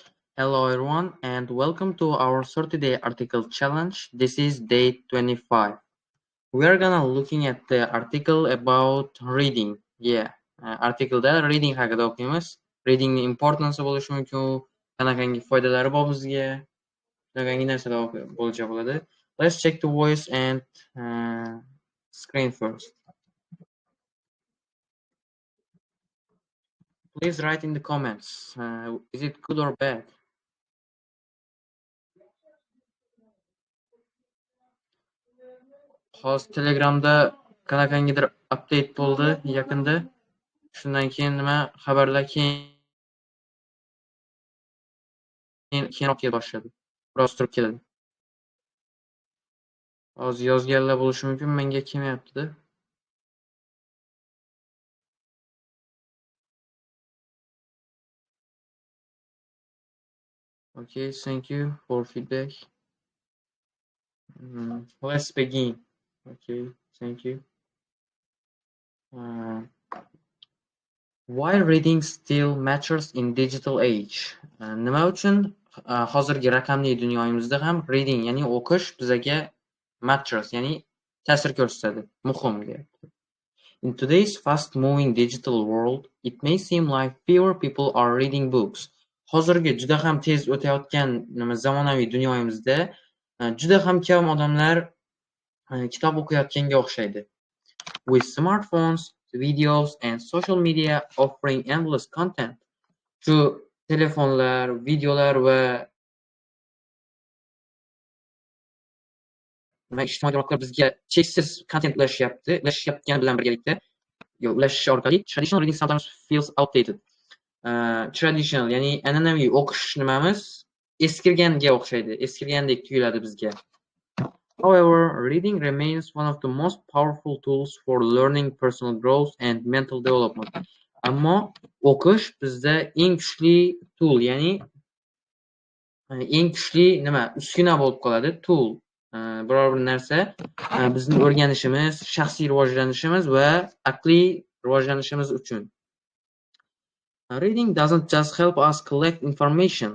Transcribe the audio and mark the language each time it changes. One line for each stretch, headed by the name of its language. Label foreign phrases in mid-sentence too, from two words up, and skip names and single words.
English: Hello everyone and welcome to our 30-day article challenge. This is day 25. We are gonna looking at the article about reading.
Uzbek: Artikelda reading haqida o'qiymiz. Readingning importance bo'lishi mumkin, qanaqangi foydalari bor bizga, qanaqangi narsalar bo'lishi bo'ladi.
English: Let's check the voice and screen first. Please write in the comments. Is it good or bad?
Uzbek: Hozir Telegramda qanaqangidir update bo'ldi yaqinda. Shundan keyin nima xabarlar keyinroq kela boshladi. Biroz turib keladi. Hozir yozganlar bo'lishi mumkin, menga kelmayapti-da.
English: Okay, thank you for feedback. Let's begin. Okay, thank you. Why reading still matters in digital age?
Uzbek: Nima uchun hozirgi raqamli dunyoyimizda ham reading, ya'ni o'qish bizga matters, ya'ni ta'sir ko'rsatadi, muhim deyapti.
English: In today's fast-moving digital world, it may seem like fewer people are reading books.
Uzbek: Hozirgi juda ham tez o'tayotgan zamonaviy dunyoyimizda juda ham kam odamlar kitob o'qiyotganga o'xshaydi.
English: With smartphones, videos and social media offering endless content,
Uzbek: shu telefonlar, videolar va ijtimoiy tarmoqlar bizga cheksiz content ulashayotgani bilan birgalikda ulashish orqali
English: traditional reading sometimes feels outdated.
Uzbek: Traditional, ya'ni an'anaviy o'qish nimamiz eskirganga o'xshaydi, eskirgandek tuyuladi bizga.
English: However, reading remains one of the most powerful tools for learning, personal growth and mental development.
Uzbek: Ammo o'qish bizda eng kuchli tool, ya'ni eng kuchli uskuna bo'lib qoladi, tool. Biror bir narsa bizni o'rganishimiz, shaxsiy rivojlanishimiz va aqliy rivojlanishimiz uchun.
English: Reading doesn't just help us collect information.